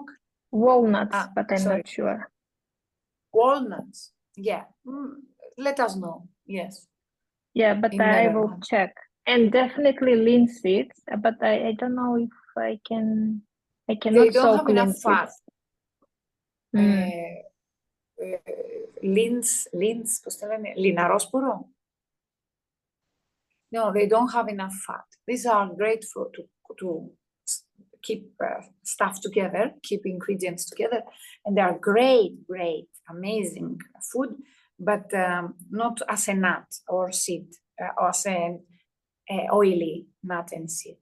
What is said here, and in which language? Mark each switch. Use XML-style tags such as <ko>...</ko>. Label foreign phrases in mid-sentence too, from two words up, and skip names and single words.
<en>walnuts, but I'm sorry. not sure. Walnuts, yeah. Let us know. Yes. Yeah, but In I will Netherlands. check. And definitely linseeds, but I don't know if I can. I cannot They don't soak have enough linseeds. fat. Mm.</en> <el>Πώς το λένε, λιναρόσπορο.</el> <en>No, they don't have enough fat. These are great for to keep stuff together, keep ingredients together, and they are great, amazing food, but not as a nut or seed, or as an oily nut and seed.</en>